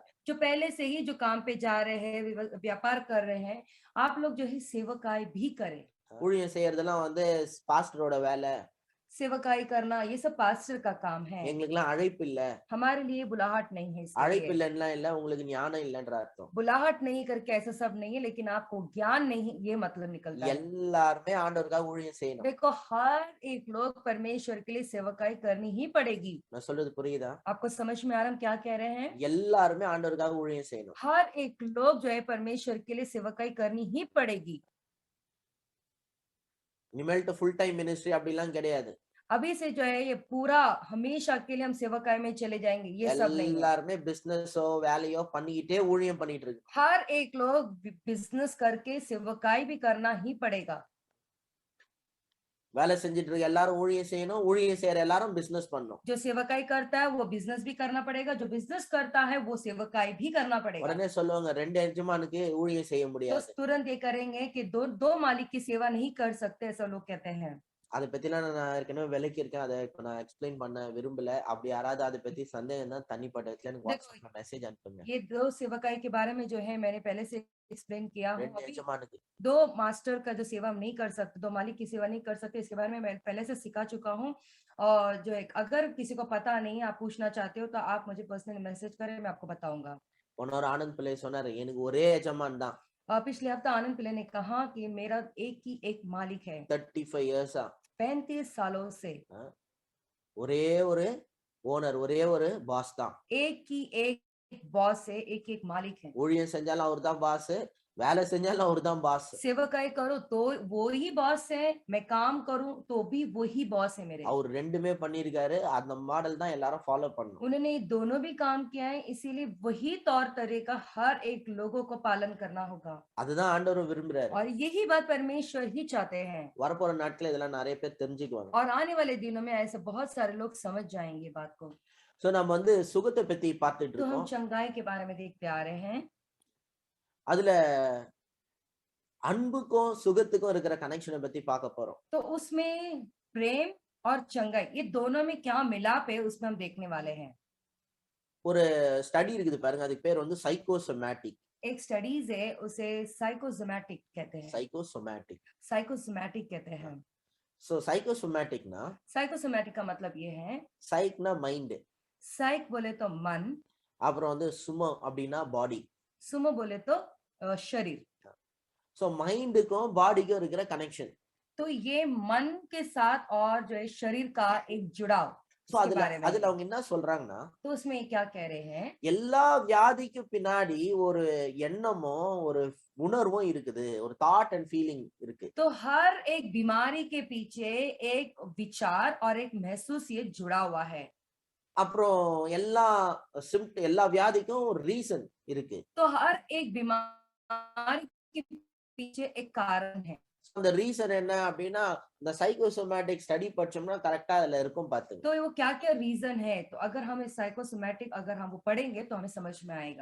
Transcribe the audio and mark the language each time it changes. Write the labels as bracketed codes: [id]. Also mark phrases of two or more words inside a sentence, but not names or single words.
[hi] जो पहले से ही जो काम पे जा रहे हैं, व्यापार कर रहे हैं, आप लोग जो है सेवकाई भी करें। [ta] ஊழியம் செய்யறதெல்லாம் வந்து பாஸ்டரோட வேலை. [hi] सेवकाई करना ये सब पास्टर का काम है, [ta] எங்களுக்கெல்லாம் அழைப்பு இல்ல. [hi] हमारे लिए बुलाहट नहीं है। [ta] அழைப்பு [hi] इसलिए [ta] இல்லன்னா இல்ல உங்களுக்கு ஞானம் இல்லன்ற அர்த்தம். [hi] बुलाहट नहीं करके ऐसा सब नहीं है, लेकिन आपको ज्ञान नहीं, ये मतलब निकलता है। [ta] எல்லாருமே ஆண்டவருக்காக ஊழியம் செய்யணும். [hi] देखो हर एक लोग परमेश्वर के लिए सेवकाई करनी ही पड़ेगी। [ta] நான் சொல்றது புரியுதா? [hi] आपको समझ में आ रहा हम क्या कह रहे हैं? [ta] எல்லாருமே ஆண்டவருக்காக ஊழியம் செய்யணும். [hi] हर एक लोग जो है परमेश्वर के लिए सेवकाई करनी ही पड़ेगी। [ta] இனிமேல்ட்டு [en] full time ministry [ta] அப்படிலாம் கிடையாது. [hi] अभी से जो है ये पूरा हमेशा के लिए हम सेवकाई में चले जाएंगे, ये सब नहीं है। [ta] எல்லாருமே பிசினஸோ வேலையோ பண்ணிக்கிட்டே ஊழியம் பண்ணிட்டு இருக்கு. [hi] हर एक लोग बिजनेस करके सेवकाई भी करना ही पड़ेगा। [ta] வேலை செஞ்சுட்டு இருக்க எல்லாரும் ஊழியம் செய்யணும். ஊழியம் செய்யற எல்லாரும் பிசினஸ் பண்ணணும். [hi] जो सेवकाई करता है वो बिजनेस भी करना पड़ेगा, जो बिजनेस करता है वो सेवकाई भी करना पड़ेगा। [ta] உடனே சொல்லுவாங்க 2 எஜமானுக்கு ஊழியம் செய்ய [hi] तो [ta] முடியாது. [hi] तुरंत ये करेंगे कि दो मालिक की सेवा नहीं कर सकते, ऐसा लोग कहते हैं। [ta] அதை பத்திலாம் நான் ஏற்கனவே விளக்கி இருக்கேன். அதை இப்ப நான் எக்ஸ்பிளைன் பண்ண விரும்பல. அப்படி யாராவது அதை பத்தி சந்தேகம் தான் தனிப்பட்ட இடத்துல எனக்கு வாட்ஸ்அப்ல மெசேஜ் அனுப்புங்க. [hi] ये दो सेवकाई के बारे में जो है मैंने पहले से एक्सप्लेन किया हूँ। [ta] 2 எஜமானுக்கு [hi] दो मास्टर का जो सेवा हम नहीं कर सकते, दो मालिक की सेवा नहीं कर सकते, इसके बारे में मैं पहले से सिखा चुका हूँ। और जो एक अगर किसी को पता नहीं, आप पूछना चाहते हो तो आप मुझे पर्सनली मैसेज करें, मैं आपको बताऊंगा। [ta] போன ஒரு ஆனந்த் பிள்ளை சொன்னாரு எனக்கு ஒரே எஜமான் தான். [hi] पिछले हफ्ता आनंद पिल्ले ने कहा कि मेरा एक ही एक मालिक है [en] 35 years [hi] 35 सालों से [ta] ஒரே ஒரு ஓனர், ஒரே ஒரு பாஸ் தான். [hi] एक ही एक बॉस है, एक एक मालिक है। [ta] ஊழியம் செஞ்சாலும் அவர்தான் பாஸ், வேலை செஞ்சாலும் அவர்தான் பாஸ். [hi] सेवकाई करो तो वो ही बॉस है, मैं काम करूं तो भी वही बॉस है मेरे। [ta] அவர் ரெண்டுமே பண்ணியிருக்காரு. அந்த மாடல் தான் எல்லாரும் ஃபாலோ பண்ணணும். [hi] उन्होंने ये दोनों भी काम किया है, इसीलिए वही तौर तरीका हर एक लोगों को पालन करना होगा। [ta] அதுதான் ஆண்டவரும் விரும்புறாரு. [hi] और यही बात परमेश्वर ही चाहते हैं। [ta] வரப்போற நாட்கள் இதெல்லாம் நிறைய பேர் தெரிஞ்சுக்குவாங்க. [hi] और आने वाले दिनों में ऐसे बहुत सारे लोग समझ जाएंगे बात को। [ta] சோ நம்ம வந்து சுகத்தை பத்தி பார்த்துட்டு [hi] तो हम [ta] இருக்கோம். [hi] चंगाई के बारे में देखते आ रहे हैं। [ta] அதுல அன்புக்கும் சுகத்துக்கும் இருக்கிற கனெக்ஷனை பத்தி பார்க்க போறோம். [hi] तो उसमें प्रेम और चंगाई ये दोनों में क्या मिलाप है उसमें हम देखने वाले हैं। [ta] ஒரு ஸ்டடி இருக்குது பாருங்க, அதுக்கு பேர் வந்து சைக்கோசோமேட்டிக். [hi] एक स्टडीज है उसे साइकोसोमैटिक कहते हैं। [ta] சைக்கோசோமேட்டிக். [hi] साइकोसोमैटिक कहते हैं। [ta] சோ சைக்கோசோமேட்டிக்னா [hi] साइकोसोमैटिक का मतलब ये है, [ta] சைக்னா மைண்ட், [hi] साइक बोले तो मन, [ta] அப்புறம் வந்து சுமோ அப்படின்னா பாடி. [hi] सुमो बोले तो शरीर। [ta] சோ மைண்டுக்கும் பாடிக்கும் இருக்கிற கனெக்ஷன். [hi] तो ये मन के साथ और जो है शरीर का एक जुड़ाव [ta] சோ [hi] इसके [ta] அதுல [hi] बारे में [ta] அதுல [hi] है। [ta] அவங்க என்ன சொல்றாங்கன்னா, [hi] तो उसमें क्या कह रहे हैं, [ta] எல்லா வியாதிக்கும் பின்னாடி ஒரு எண்ணமும் ஒரு உணர்வும் இருக்குது, ஒரு [en] thought and feeling [ta] இருக்கு. [hi] तो हर एक बीमारी के पीछे एक विचार और एक महसूस ये जुड़ा हुआ है। [ta] அப்புறம் எல்லா வியாதிக்கும் ஒரு ரீசன் இருக்கு. [hi] तो हर एक बीमारी के पीछे एक कारण है। [ta] அந்த ரீசன் என்ன அப்படின்னா, இந்த [en] psychosomatic study [ta] படிச்சோம்னா கரெக்டா அதுல இருக்கும் பாத்துங்க. [hi] तो वो क्या क्या रीजन है, तो अगर हमें साइकोसोमैटिक अगर हम वो पढ़ेंगे तो हमें समझ में आएगा।